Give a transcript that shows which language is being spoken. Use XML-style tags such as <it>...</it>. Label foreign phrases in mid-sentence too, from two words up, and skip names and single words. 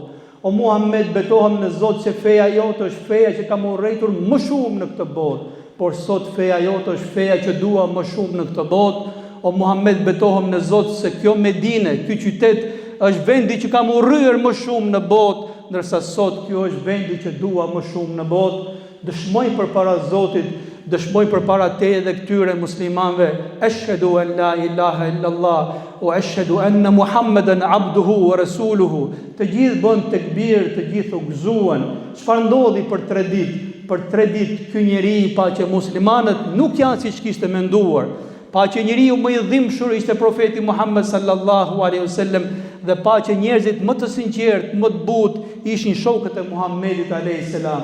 <sq>O Muhammed, betohem në Zot që feja jote është feja që kam urrëtur më shumë në këtë botë, por sot feja jote është feja që dua më shumë në këtë botë. O Muhammed, betohem në Zot se kjo Medine, ky qytet është vendi që kam urryer më shumë në botë, ndërsa sot kjo është vendi që dua më shumë në botë." Dëshmoj përpara Zotit, dëshmoj përpara teje dhe këtyre muslimanëve:</sq> <ar>"أشهد أن لا إله إلا الله وأشهد أن محمدا عبده ورسوله."</ar> <sq>Të gjithë bën tekbir, të gjithë u gëzuan. Çfarë ndodhi për 3 ditë? Për 3 ditë ky njeri pa që muslimanët nuk janë siç kishte menduar, pa që njeriu më i dhimbshur ishte profeti Muhammed</sq> <ar>صلى الله عليه وسلم</ar> <sq>dhe pa që njerëzit më të sinqertë, më të butë ishin shokët e Muhammedit</sq> <ar>عليه السلام.</ar>